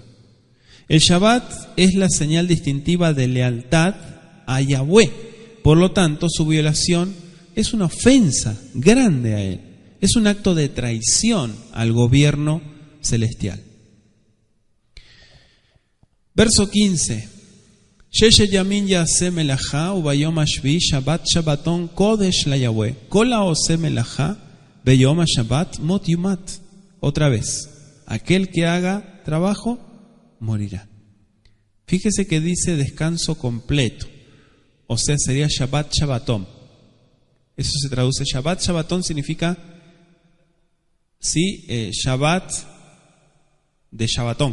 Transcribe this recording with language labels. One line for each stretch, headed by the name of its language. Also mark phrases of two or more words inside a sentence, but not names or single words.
Spanish: El Shabbat es la señal distintiva de lealtad a Yahweh, por lo tanto su violación es una ofensa grande a él. Es un acto de traición al gobierno celestial. Verso 15.
Hebrew: ששת ימים יעשה מלאכה וביום השביעי שבת שבתון קדש ליהוה כל העשה מלאכה ביום השבת מות יומת.
Spanish: Otra vez, aquel que haga trabajo morirá. Fíjese que dice descanso completo, o sea, sería
Hebrew: שבת שבתון.
Spanish: Eso se traduce,
Hebrew: שבת שבתון
Spanish: significa, sí, Shabbat de Shabbatón.